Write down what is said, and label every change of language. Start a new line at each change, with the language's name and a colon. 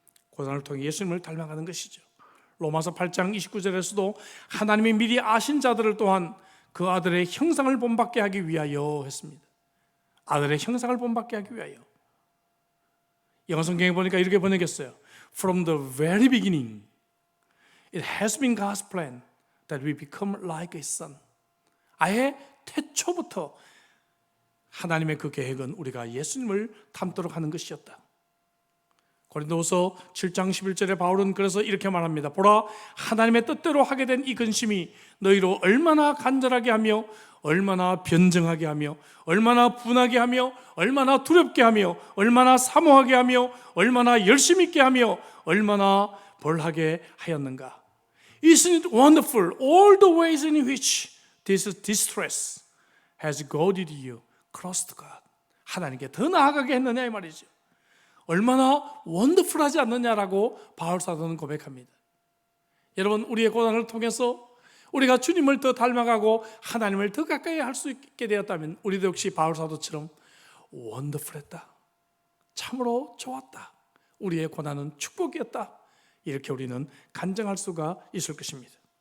Korean: 고난을 통해 예수님을 닮아가는 것이죠. 로마서 8장 29절에서도 하나님이 미리 아신 자들을 또한 그 아들의 형상을 본받게 하기 위하여 했습니다. 아들의 형상을 본받게 하기 위하여. 영어 성경에 보니까 이렇게 번역했어요.
English: From the very beginning, it has been God's plan that we become like His Son.
Korean: 아예 태초부터 하나님의 그 계획은 우리가 예수님을 닮도록 하는 것이었다. 고린도후서 7장 11절에 바울은 그래서 이렇게 말합니다. 보라, 하나님의 뜻대로 하게 된 이 근심이 너희로 얼마나 간절하게 하며 얼마나 변증하게 하며 얼마나 분하게 하며 얼마나 두렵게 하며 얼마나 사모하게 하며 얼마나 열심히 있게 하며 얼마나 벌하게 하였는가.
English: Isn't it wonderful all the ways in which this distress has goaded you close to God.
Korean: 하나님께 더 나아가게 했느냐 이 말이죠. 얼마나 원더풀하지 않느냐라고 바울 사도는 고백합니다. 여러분, 우리의 고난을 통해서 우리가 주님을 더 닮아가고 하나님을 더 가까이 할 수 있게 되었다면 우리도 역시 바울 사도처럼 원더풀했다, 참으로 좋았다, 우리의 고난은 축복이었다, 이렇게 우리는 간증할 수가 있을 것입니다.